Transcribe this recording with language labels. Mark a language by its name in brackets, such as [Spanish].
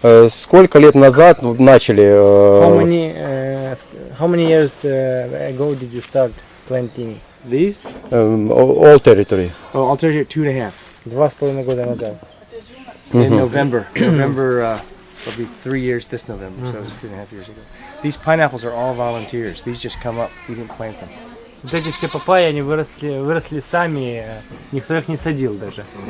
[Russian] Сколько лет назад начали? [English] How many years ago did you start planting These? All territory. Oh, all territory 2.5. [Russian] 2,5 года назад. [English] In November. November will be 3 years this November, so it was 2.5 years ago. These pineapples are all volunteers. These just come up. We didn't plant them. [Russian] Вот эти все папайи, они выросли сами, никто их не садил даже.